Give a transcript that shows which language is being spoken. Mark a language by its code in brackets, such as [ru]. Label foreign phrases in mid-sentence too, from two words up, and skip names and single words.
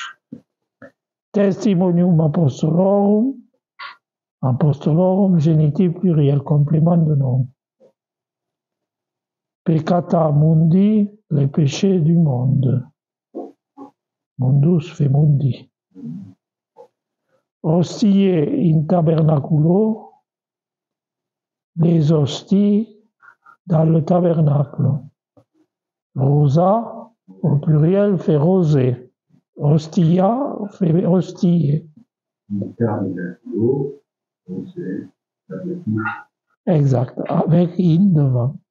[la] Testimonium Apostolorum, [fr] génitif pluriel, complément de nom. [la] Peccata Mundi, [fr] les péchés du monde. [la] Mundus fait mundi. Hostiae in tabernaculo, [fr] les hosties dans le tabernacle. Rosa, au pluriel, fait rosé. [la] Hostia fait hostie. [fr] Exact, avec in devant.